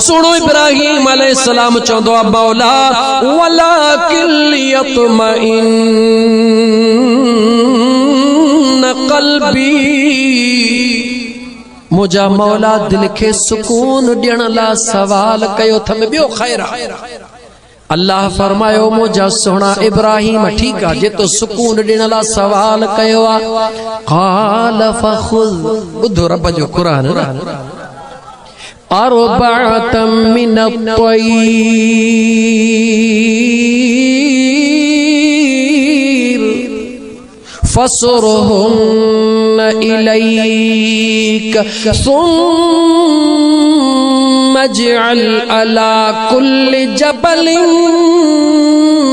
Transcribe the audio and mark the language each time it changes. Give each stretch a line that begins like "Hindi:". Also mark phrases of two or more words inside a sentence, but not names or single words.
Sindhi: सुणो इब्राहीम अलैहिस्सलाम चवंदो आहे मौला
Arabic: ولكن يطمئن قلبي
Sindhi: मुझा मौला दिल के सुकून ॾियण लाइ सवाल कयो थम ॿियो ख़ैर अल्लाह फरमायो मुझा सोना इब्राहीम ठीक आहे जे तो सुकून ॾियण लाइ सवाल कयो आहे
Arabic: قال فخذ
Sindhi: ॿुधो रब जो क़ुरान
Arabic: أربعة من فصرهن إليك ثم اجعل على كل جبل